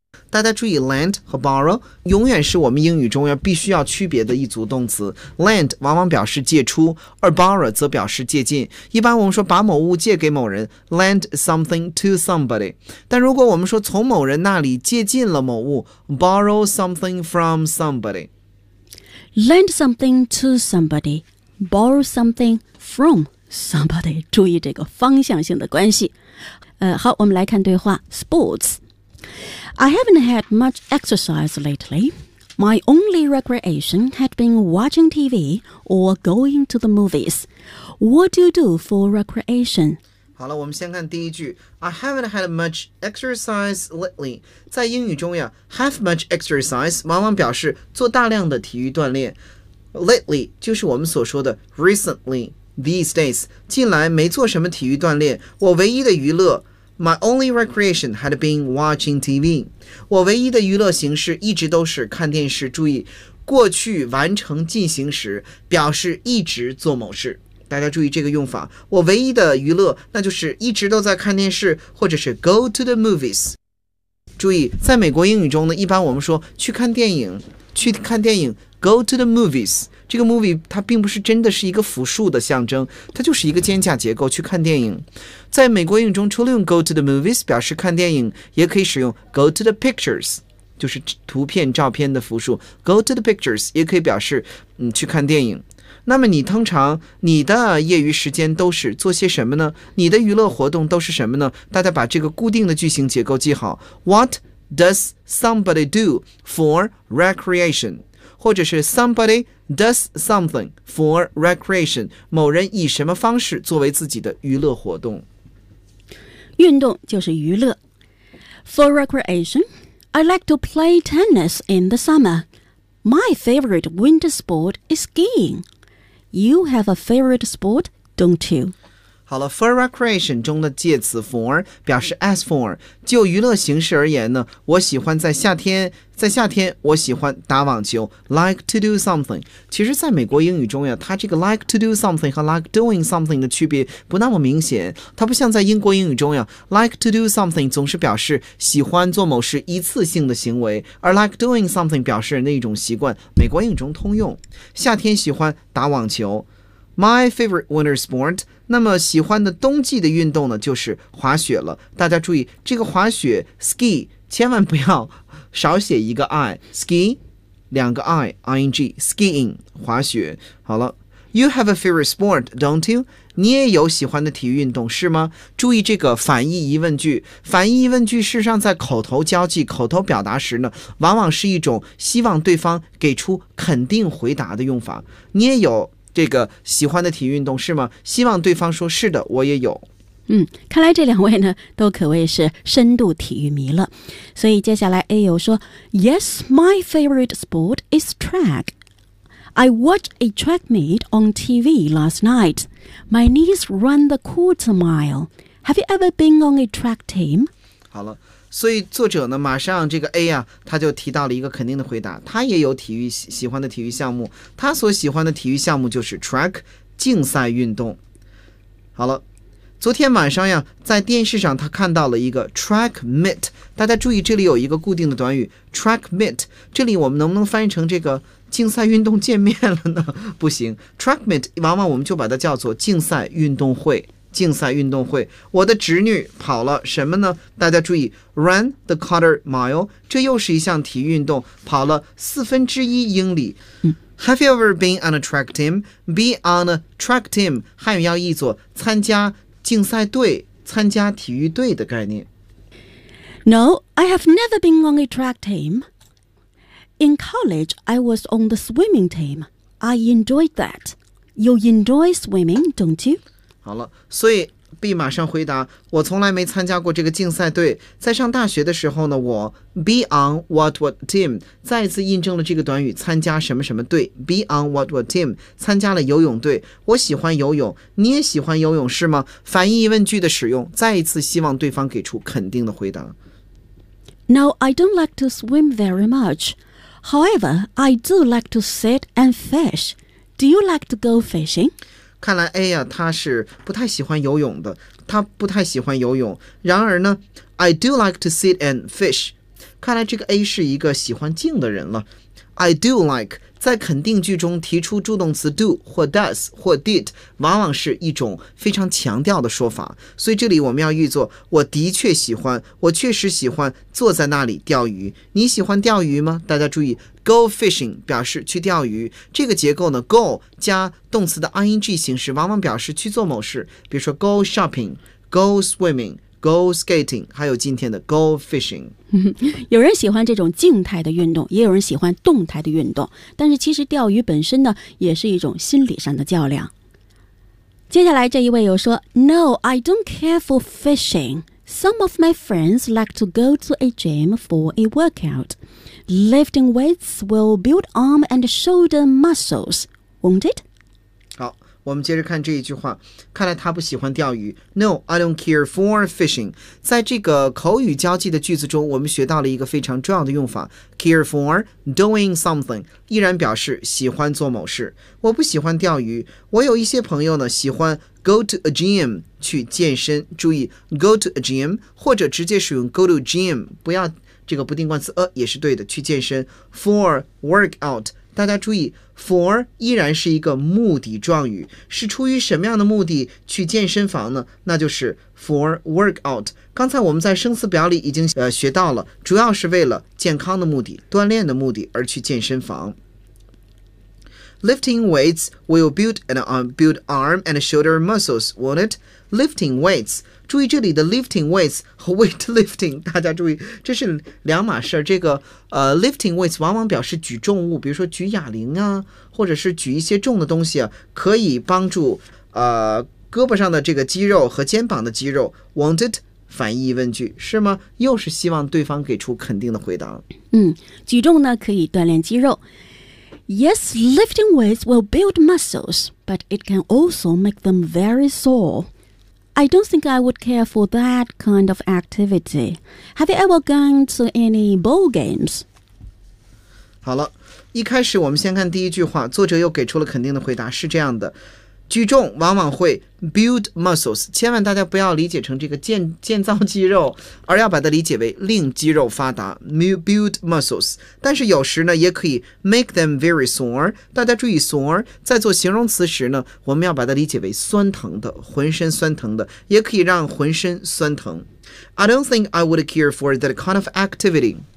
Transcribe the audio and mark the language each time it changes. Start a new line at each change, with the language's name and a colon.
Chinese: 大家注意 lend 和 borrow 永远是我们英语中要必须要区别的一组动词。 lend 往往表示借出，而 borrow 则表示借进。一般我们说把某物借给某人，
English: lend something to somebody，
Chinese: 但如果我们说从某人那里借进了某物，
English: borrow something from somebody。 lend something to somebody， borrow something from somebody，
Chinese: 注意这个方向性的关系。好，我们来看对话。
English: sportsI haven't had much exercise lately. My only recreation had been watching TV or going to the movies. What do you do for recreation?
Chinese: 好了，我们先看第一句。
English: I haven't had much exercise lately.
Chinese: 在英语中呀 ，
English: have much exercise
Chinese: 往往表示做大量的体育锻炼。
English: Lately
Chinese: 就是我们所说的
English: recently, these days.
Chinese: 近来没做什么体育锻炼，我唯一的娱乐。
English: My only recreation had been watching TV.
Chinese: 我唯一的娱乐形式一直都是看电视。注意，过去完成进行时表示一直做某事。大家注意这个用法。我唯一的娱乐，那就是一直都在看电视，或者是
English: go to the movies。
Chinese: 注意，在美国英语中呢，一般我们说去看电影，去看电影
English: go to the movies。
Chinese: 这个 movie 它并不是真的是一个复数的象征，它就是一个间架结构。去看电影，在美国英语中除了用
English: go to the movies
Chinese: 表示看电影，也可以使用
English: go to the pictures，
Chinese: 就是图片照片的复数。
English: go to the pictures
Chinese: 也可以表示去看电影。那么你通常你的业余时间都是做些什么呢？你的娱乐活动都是什么呢？大家把这个固定的句型结构记好。
English: What does somebody do for recreation？
Chinese: 或者是
English: somebody does something for recreation，
Chinese: 某人以什么方式作为自己的娱乐活动。运动就是娱乐。
English: For recreation, I like to play tennis in the summer. My favorite winter sport is skiing. You have a favorite sport, don't you?
Chinese: 好了 ，
English: for recreation
Chinese: 中的介词 for 表示 as for。就娱乐形式而言呢，我喜欢在夏天，在夏天我喜欢打网球 ，
English: like to do something。
Chinese: 其实，在美国英语中呀，它这个
English: like to do something
Chinese: 和
English: like doing something
Chinese: 的区别不那么明显。它不像在英国英语中呀 ，
English: like to do something
Chinese: 总是表示喜欢做某事一次性的行为，而
English: like doing something
Chinese: 表示那种习惯。美国英语中通用，夏天喜欢打网球。
English: My favorite winter sport，
Chinese: 那么喜欢的冬季的运动呢，就是滑雪了。大家注意，这个滑雪 ski 千万不要少写一个 i，ski 两个 i，ing skiing 滑雪。好了，
English: You have a favorite sport, don't you?
Chinese: 你也有喜欢的体育运动是吗？注意这个反义疑问句。反义疑问句事实上在口头交际、口头表达时呢，往往是一种希望对方给出肯定回答的用法。你也有这个喜欢的体育运动是吗？希望对方说是的，我也有。嗯，看来这两位呢都可谓是深度体育迷了。所以接下来 A 友说
English: Yes, my favorite sport is track. I watched a track meet on TV last night. My knees run the quarter mile. Have you ever been on a track team?
Chinese: 好了，所以作者呢马上这个 A 啊，他就提到了一个肯定的回答，他也有体育喜欢的体育项目，他所喜欢的体育项目就是 track 竞赛运动。好了，昨天晚上呀，在电视上他看到了一个 track meet， 大家注意这里有一个固定的短语 track meet， 这里我们能不能翻译成这个竞赛运动见面了呢？不行， track meet 往往我们就把它叫做竞赛运动会。竞赛运动会，我的侄女跑了什么呢？大家注意
English: run the quarter mile，
Chinese: 这又是一项体育运动，跑了四分之一英里。
English: Have you ever been on a track team? Be on a track team，
Chinese: 汉语要译作参加竞赛队，参加体育队的概念。
English: No, I have never been on a track team. In college, I was on the swimming team. I enjoyed that. You enjoy swimming, don't you?
Chinese: 好了，所以 B 马上回答，我从来没参加过这个竞赛队。在上大学的时候呢，我
English: be on what what team，
Chinese: 再一次印证了这个短语参加什么什么队。
English: be on what what team，
Chinese: 参加了游泳队。我喜欢游泳，你也喜欢游泳是吗？反义疑问句的使用，再一次希望对方给出肯定的回答。
English: No, I don't like to swim very much. However, I do like to sit and fish. Do you like to go fishing?
Chinese: 看来 A 呀，他是不太喜欢游泳的，他不太喜欢游泳。然而呢 ，
English: I do like to sit and fish。
Chinese: 看来这个 A 是一个喜欢静的人了。
English: I do like
Chinese: 在肯定句中提出助动词 do 或 does 或 did， 往往是一种非常强调的说法。所以这里我们要译作：我的确喜欢，我确实喜欢坐在那里钓鱼。你喜欢钓鱼吗？大家注意。
English: Go fishing
Chinese: 表示去钓鱼，这个结构呢 go 加动词的 ing 形式往往表示去做某事，比如说
English: go shopping, go swimming, go skating，
Chinese: 还有今天的
English: go fishing。
Chinese: 有人喜欢这种静态的运动，也有人喜欢动态的运动，但是其实钓鱼本身呢也是一种心理上的较量。接下来这一位又说
English: No, I don't care for fishing. Some of my friends like to go to a gym for a workoutLifting weights will build arm and shoulder muscles, won't it?
Chinese: 好，我们接着看这一句话。看来他不喜欢钓鱼。
English: No, I don't care for fishing.
Chinese: 在这个口语交际的句子中，我们学到了一个非常重要的用法 ：
English: care for doing something，
Chinese: 依然表示喜欢做某事。我不喜欢钓鱼。我有一些朋友呢，喜欢
English: go to a gym
Chinese: 去健身。注意
English: go to a gym，
Chinese: 或者直接使用
English: go to gym，
Chinese: 不要。这个不定冠词也是对的，去健身
English: for workout，
Chinese: 大家注意 for 依然是一个目的状语，是出于什么样的目的去健身房呢？那就是
English: for workout。
Chinese: 刚才我们在生词表里已经学到了，主要是为了健康的目的，锻炼的目的而去健身房。
English: Lifting weights will build arm and shoulder muscles, won't it? Lifting weights，
Chinese: 注意这里的
English: lifting weights
Chinese: 和
English: weight lifting，
Chinese: 大家注意这是两码事。这个
English: lifting weights
Chinese: 往往表示举重物，比如说举哑铃啊，或者是举一些重的东西啊，可以帮助胳膊上的这个肌肉和肩膀的肌肉。
English: Won't it？
Chinese: 反义问句是吗？又是希望对方给出肯定的回答。嗯，举重呢可以锻炼肌肉。
English: Yes, lifting weights will build muscles, but it can also make them very sore. I don't think I would care for that kind of activity. Have you ever gone to any ball games?
Chinese: 好了，一开始我们先看第一句话，作者又给出了肯定的回答，是这样的。举重往往会
English: build muscles，
Chinese: 千万大家不要理解成这个 建造肌肉，而要把它理解为令肌肉发达 build muscles。但是有时呢也可以
English: make them very sore，
Chinese: 大家注意 sore 在做形容词时呢，我们要把它理解为酸疼的，浑身酸疼的，也可以让浑身酸疼。
English: I don't think I would care for that kind of activity，